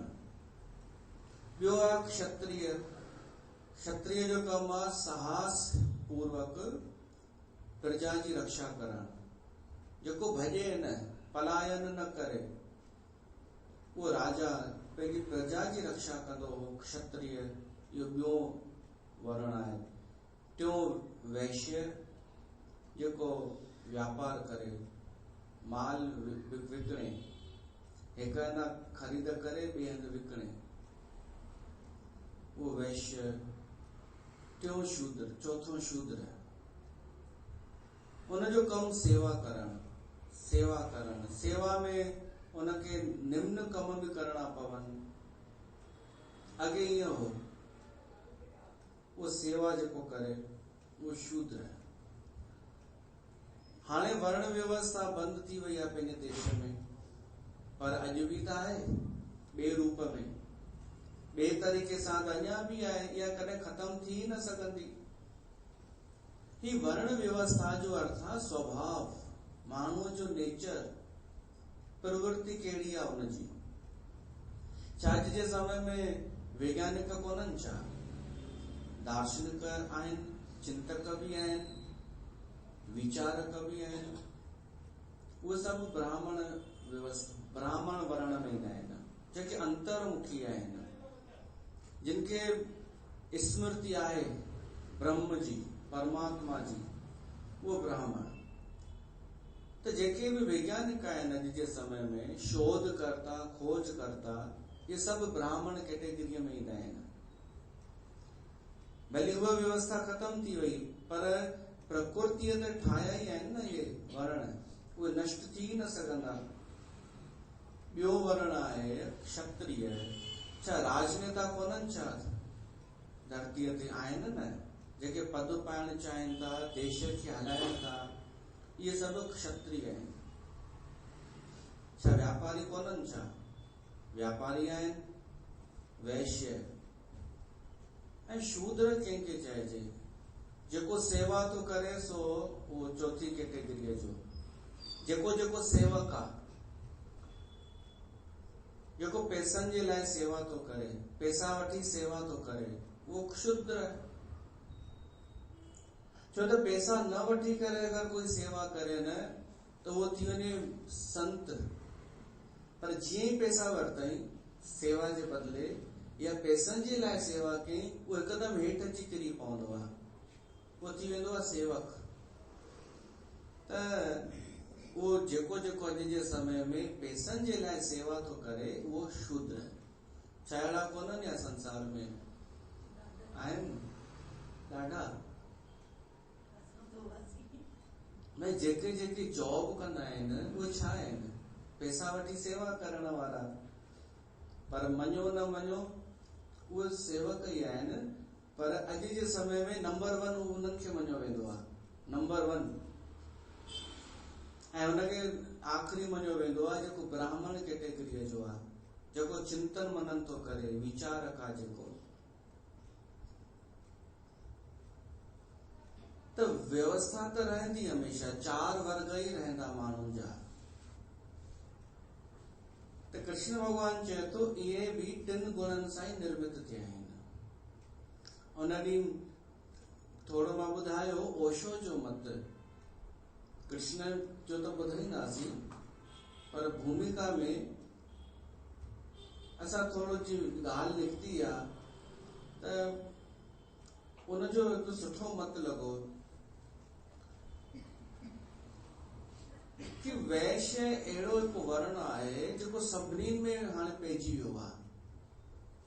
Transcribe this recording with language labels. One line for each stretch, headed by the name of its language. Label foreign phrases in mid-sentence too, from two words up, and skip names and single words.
Sindhi: ॿियो आहे क्षत्रिय। क्षत्रिय जो कमु आहे साहस पूर्वक प्रजा जी रक्षा करण, जेको भॼे न, पलायन न करे, वो राजा पंहिंजी प्रजा जी रक्षा कंदो हो, क्षत्रिय। इहो ॿियो वर्ण आहे। टियों वैश्य, जेको व्यापार करे, माल विकिणे, हिकु हंधि ख़रीद करे ॿिए हंधि विकिणे, वो वैश्य। टियों शूद्र, चौथों शूद्र, उनजो कम सेवा करण। सेवा करण, सेवा में
Hindi: उनके निम्न कम भी करना
Sindhi: पवन। अगे ईअं हो, वो सेवा जेको करे वो
Hindi: शूद्र है।
Sindhi: हाणे वर्ण व्यवस्था बंद थी वई आहे पंहिंजे देश में, पर अॼु भी त आहे, ॿिए रूप में, ॿिए तरीक़े सां त अञा भी आहे, इहा कॾहिं खत्म थी न सघंदी। ही वर्ण व्यवस्था जो अर्थ आहे स्वभाव, माण्हूअ जो नेचर, प्रवृत्ति कहिड़ी आहे उनजी। छा अॼु जे समय में वैज्ञानिक कोन्हनि छा, दार्शनिक आहिनि, चिंतक भी आहिनि, विचारक भी आहिनि, उहे सभु ब्राह्मण व्यवस्था, ब्राह्मण वर्ण में ईंदा आहिनि, जेके अंतर्मुखी आहिनि, जिनके स्मृति आहे ब्रह्म जी, परमात्मा जी, वो ब्राह्मण। तो जेके भी वैज्ञानिक आहिनि अॼु जे समय में, शोधकर्ता, खोजकर्ता,
Hindi: ये सब
Sindhi: ब्राह्मण कैटेगरीअ में ईंदा आहिनि। भले उहा व्यवस्था खत्म थी वई, पर प्रकृतिअ ते ठाहिया ई आहिनि न ये वर्ण, उहे नष्ट थी न सघंदा। ॿियो वर्ण आहे क्षत्रिय। छा राजनेता कोन्हनि छा धरतीअ ते? आहिनि न, जेके पद पाइण चाहिनि था, देश खे हलाइनि था, इहे सभु क्षत्रिय आहिनि। छा व्यापारी कोन्हनि छा? व्यापारी आहिनि, वैश्य। ऐं शूद्र कंहिंखे चइजे? जेको सेवा तो करे सो वो चौथी कैटेगरीअ जो, जेको जेको सेवक आहे, जेको पैसनि जे लाइ सेवा तो करे, पैसा वठी सेवा तो करे, वो
Hindi: क्षुद्र है।
Sindhi: छो त पैसा न वठी करे अगर कोई सेवा करे न, तो वो थी वञे संत। पर जीअं ई पैसा वरतई सेवा जे बदले या पैसनि जे लाइ सेवा कई, वो हिकदमि हेठि अची किरी पवंदो आहे, वो थी वेंदो आहे सेवक। त वो जेको जेको अॼु जे समय में पैसनि जे लाइ सेवा तो करे, वो शूद्र। छा अहिड़ा कोन्हनि या संसार में? आहिनि ॾाढा। भई जेके जेके जॉब कंदा आहिनि उहे छा आहिनि? पैसा वठी सेवा करण वारा। पर मञो न मञो, उहे सेवक ई आहिनि। पर अॼु जे समय में नंबर 1 उन्हनि खे मञो वेंदो आहे, नंबर 1। ऐं उनखे आख़िरी मञो वेंदो आहे जेको ब्राह्मण कैटेगरीअ जो आहे, जेको चिंतन मनन तो करे, विचारक आहे जेको। तो व्यवस्था तो रहंदी हमेशा, 4 वर्ग ही रहंदा माण्हुनि जा। तो कृष्ण भगवान चए तो इहे भी 3 गुणनि सां ई निर्मित थिया आहिनि। उन ॾींहुं थोरो मां ॿुधायो ओशो जो मत, कृष्ण जो तो ॿुधाईंदासीं, पर भूमिका में असां थोरो जी ॻाल्हि निकिती आहे, त उनजो हिकु सुठो मत लॻो कि वैश्य अहिड़ो हिकु वर्ण आहे जेको सभिनी में हाणे पइजी वियो आहे।